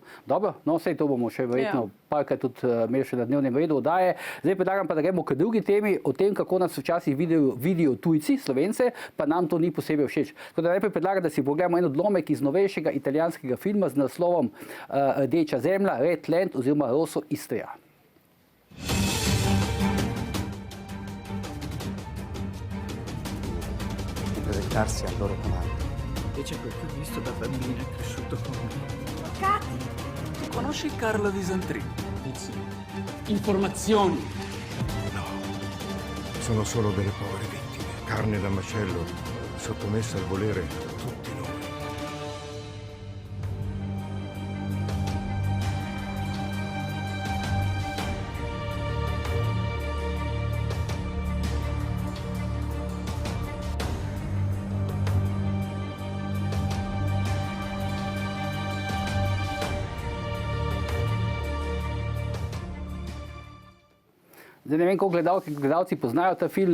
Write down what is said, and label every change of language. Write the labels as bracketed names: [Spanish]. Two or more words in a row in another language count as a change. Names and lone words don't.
[Slovenian] Dobro, no vse to bomo še verjetno parkrat tudi imeli še na dnevnem redu oddaje. Zdaj predlagam pa, da gremo k drugi temi, o tem, kako nas včasih vidijo tujci, Slovence, pa nam to ni posebej všeč. Tako da najprej predlagam, da si pogledamo en odlomek iz novejšega italijanskega filma z naslovom Rdeča zemlja, Red Land oziroma Rosso Istria. [Italian] Presentarsi al loro comando. Invece quel che ho visto da bambino è cresciuto con me. Cati! Conosci Carlo Visentrini? Sì. Informazioni. No, sono solo delle povere vittime, carne da macello, sottomessa al volere tutti noi. [Slovenian] Zdaj ne vem, koliko gledalci poznajo ta film,